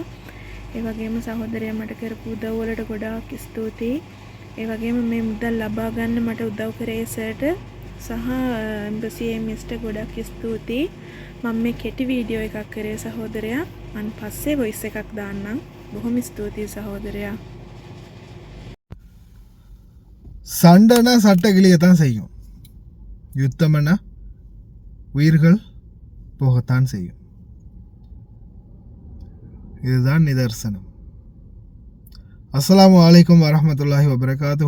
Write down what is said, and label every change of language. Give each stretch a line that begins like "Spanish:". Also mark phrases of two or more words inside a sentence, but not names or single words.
Sinhala: ඒ වගේම සහෝදරයා මට කරපු උදව් වලට ගොඩාක් ස්තුතියි. ඒ වගේම මේ මුදල් ලබා ගන්න මට උදව් කරේ සර්ට සහ එම්බසි මිස්ට ගොඩක් ස්තුතියි. මම මේ කෙටි වීඩියෝ එකක් කරේ සහෝදරයා. මම පස්සේ වොයිස් එකක් දාන්නම්. බොහොම ස්තුතියි සහෝදරයා.
Tamil: சண்டைனா சட்டக்கிளியத்தான் செய்யும். யுத்தம்னா உயிர்கள் போகத்தான் செய்யும். இதுதான் நிதர்சனம்.
Arabic: السلام عليكم ورحمة الله وبركاته.